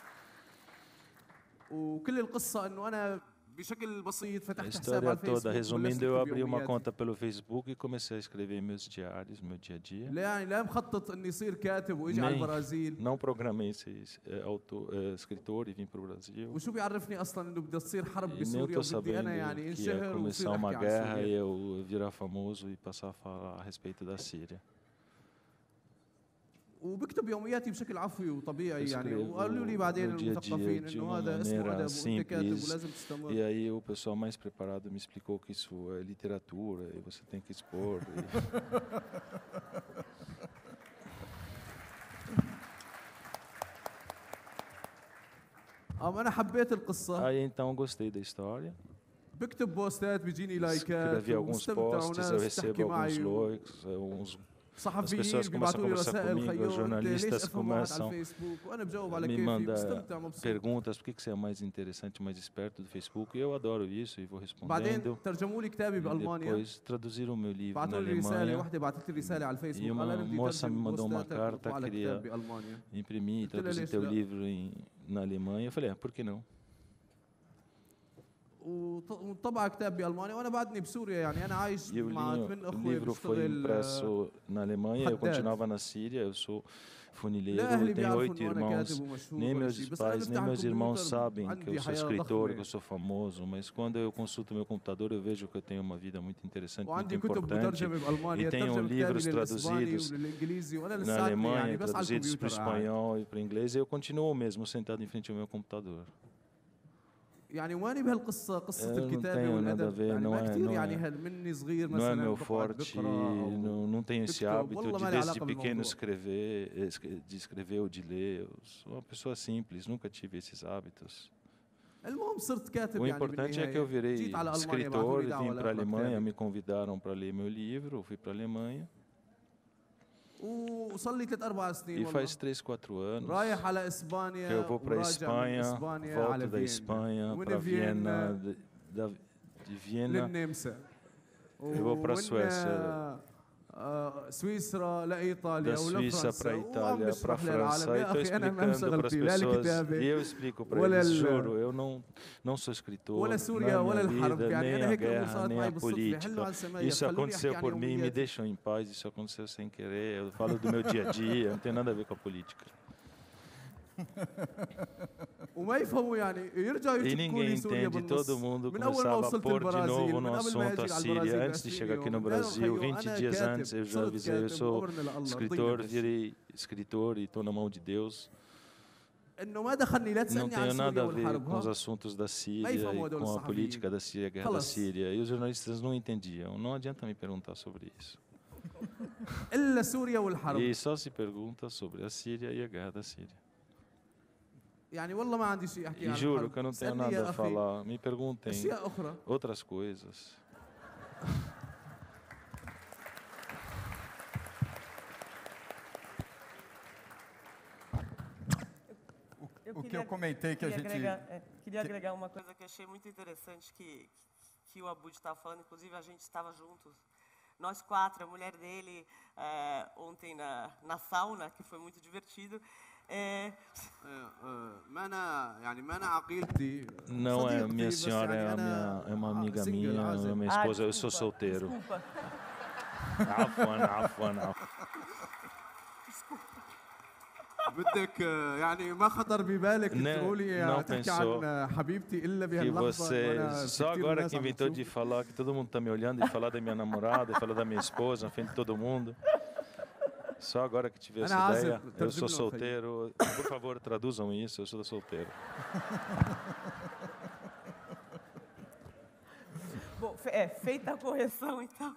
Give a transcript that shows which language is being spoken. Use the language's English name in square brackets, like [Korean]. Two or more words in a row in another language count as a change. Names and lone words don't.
[Portuguese] A história toda, resumindo, eu abri uma conta pelo Facebook e comecei a escrever meus diários, meu dia a dia. Não programei ser escritor e vim para o Brasil. E nem estou sabendo que ia começar uma guerra e eu virar famoso e passar a falar a respeito da Síria. [Arabic] وبكتب يومياتي بشكل عفوي وطبيعي يعني وقالوا لي بعدين المثقفين انه هذا اسمه ادب وانت كاتب ولازم تستمر. [Portuguese] E aí o pessoal mais preparado me explicou que isso é literatura e você tem que expor. [Arabic] انا حبيت القصه. [Portuguese] Aí então gostei da história. [Arabic] بكتب بوستات بيجيني لايكات. [Portuguese] Escrevi alguns posts, eu recebo alguns likes, as pessoas começam a conversar comigo, os jornalistas começam a me mandar perguntas: por que você é mais interessante, mais esperto do Facebook? E eu adoro isso e vou respondendo. Depois traduziram o meu livro na Alemanha e uma moça me mandou uma carta, queria imprimir e traduzir teu livro na Alemanha. Eu falei, por que não? [Arabic] وطبع كتاب بألمانيا وأنا بعدني بسوريا يعني أنا عايش مع 8 أخوة. [Portuguese] O livro foi impresso na Alemanha, eu continuava na Síria, eu sou funileiro, tenho 8 irmãos. Nem meus pais, nem meus irmãos sabem que eu sou escritor, que eu sou famoso, mas quando eu consulto meu computador eu vejo que eu tenho uma vida muito interessante, muito importante, e tenho livros traduzidos na Alemanha, traduzidos para o espanhol e para o inglês, e eu continuo mesmo sentado em frente ao meu computador. [Arabic] يعني ماني بهالقصة قصة [Portuguese] não [Arabic] الكتابة [Portuguese] tenho nada a [Arabic] والأدب [Portuguese] ver, [Arabic] يعني ما كثير [Portuguese] não [Arabic] يعني [Portuguese] é, [Arabic] مني صغير [Portuguese] não é [Arabic] مثلا [Portuguese] meu [Arabic] بقعد [Portuguese] forte, [Arabic] بقرا أو [Portuguese] não tenho esse [Arabic] بكتب [Portuguese] hábito [Arabic] والله [Portuguese] de [Arabic] ما لي [Portuguese] desde [Arabic] علاقة [Portuguese] pequeno [Arabic] بالموضوع. [Portuguese] de escrever ou de ler. Eu sou uma pessoa simples, nunca tive esses hábitos. [Arabic] المهم صرت كاتب [Portuguese] O [Arabic] يعني [Portuguese] importante é que eu [Arabic] بالنهاية جيت [Portuguese] virei [Arabic] على ألمانيا [Portuguese] escritor, [Arabic] بعثوني [Portuguese] vim [Arabic] دعوة [Portuguese] para a [Arabic] لأقرأ [Portuguese] Alemanha, [Arabic] كتابي [Portuguese] me convidaram para ler meu livro, eu fui para a Alemanha. [Arabic] وصار لي 3-4 سنين [Portuguese] E [Arabic] والله [Portuguese] faz 3, 4 anos [Arabic] رايح على [Portuguese] que eu [Arabic] اسبانيا [Portuguese] vou para a [Arabic] وراجع من [Portuguese] Espanha, [Arabic] اسبانيا [Portuguese] volto [Arabic] على [Portuguese] da [Arabic] فيينا [Portuguese] Espanha [Arabic] ومن [Portuguese] para [Arabic] فيينا [Portuguese] Viena, de Viena [Arabic] للنمسا [Portuguese] eu vou para a Suécia, [Arabic] سويسرا لايطاليا [Portuguese] da [Arabic] ولا [Portuguese] Suíça para a [Arabic] فرنسا وعم [Portuguese] Itália, para a [Arabic] بشرح للعالم [Portuguese] França, e [Arabic] يا [Portuguese] estou [Arabic] اخي انا ما [Portuguese] explicando para [Arabic] انشغلت [Portuguese] as [Arabic] فيه لا [Portuguese] pessoas, e [Arabic] الكتابه [Portuguese] eu explico para [Arabic] ولا [Portuguese] eles, juro, eu não sou escritor, [Arabic] ولا [Portuguese] na [Arabic] سوريا ولا [Portuguese] minha [Arabic] الحرب [Portuguese] vida, [Arabic] يعني [Portuguese] nem [Arabic] انا [Portuguese] a [Arabic] هيك الامور [Portuguese] guerra, [Arabic] صارت [Portuguese] nem [Arabic] معي [Portuguese] a [Arabic] بالصدفه حلوا [Portuguese] política. [Arabic] على السمايه [Portuguese] Isso [Arabic] خلوني احكي [Portuguese] aconteceu [Arabic] عن [Portuguese] por mim, me [Arabic] يومياتي [Portuguese] deixam em paz, isso aconteceu sem querer, eu falo do meu dia a dia, não tem nada a ver com a política. [Arabic] وما يفهموا يعني يرجعوا [Portuguese] E [Arabic] يشكوا [Portuguese] ninguém [Arabic] لي سوريا [Portuguese] entende, [Arabic] بالنص [Portuguese] todo mundo [Arabic] من اول ما [Portuguese] começava a [Arabic] وصلت [Portuguese] pôr de [Arabic] البرازيل [Portuguese] novo [Arabic] من [Portuguese] no [Arabic] قبل ما [Portuguese] assunto [Arabic] اجي [Portuguese] a [Arabic] على [Portuguese] Síria. [Arabic] البرازيل [Portuguese] Antes de [Arabic] ب20 [Portuguese] chegar aqui no [Arabic] يوم [Portuguese] Brasil, [Arabic] قالوا [Portuguese] 20 [Arabic] انا [Portuguese] dias [Arabic] كاتب [Portuguese] antes, eu já [Arabic] صرت [Portuguese] avisei, eu [Arabic] كاتب [Portuguese] sou [Arabic] وامرنا لله رضينا [Portuguese] escritor, [Arabic] بهالشيء [Portuguese] virei escritor e estou na mão de Deus. [Arabic] انه ما دخلني لا [Portuguese] Não [Arabic] تسالني عن [Portuguese] tenho nada [Arabic] سوريا [Portuguese] a ver [Arabic] والحرب [Portuguese] com os [Arabic] ها [Portuguese] assuntos da [Arabic] ما [Portuguese] Síria [Arabic] يفهموا [Portuguese] e [Arabic] هدول [Portuguese] com a [Arabic] الصحفيين [Portuguese] política da Síria, a guerra da [Arabic] خلص [Portuguese] Síria. E os jornalistas não entendiam. Não adianta me perguntar sobre isso. [Arabic] الا سوريا والحرب [Portuguese] E só se pergunta sobre a Síria e a guerra da Síria. [Arabic] يعني والله ما عندي شيء احكي [Portuguese] E [Arabic] عن [Portuguese] juro [Arabic] الحرب [Portuguese] que eu não tenho [Arabic] اسالني [Portuguese] nada [Arabic] يا [Portuguese] a [Arabic] اخي [Portuguese] falar. Me perguntem [Arabic] اشياء اخرى [Portuguese] outras coisas. O que eu comentei que a gente... Queria agregar uma coisa que eu achei muito interessante que o Abud estava falando, inclusive a gente estava juntos, nós 4, a mulher dele, ontem na sauna, que foi muito divertido. Não é minha senhora, é uma amiga minha, é minha esposa, eu sou solteiro. Desculpa. [Arabic] عفوا. بدك يعني ما خطر ببالك تقولي تحكي عن حبيبتي الا بهاللحظه وانا [Portuguese] só agora que inventou de falar que todo mundo está me olhando e falar da minha namorada, e falar da minha esposa na frente de todo mundo. Só agora que tive essa ideia, eu sou solteiro. Por favor, traduzam isso, eu sou solteiro. Bom, feita a correção, então.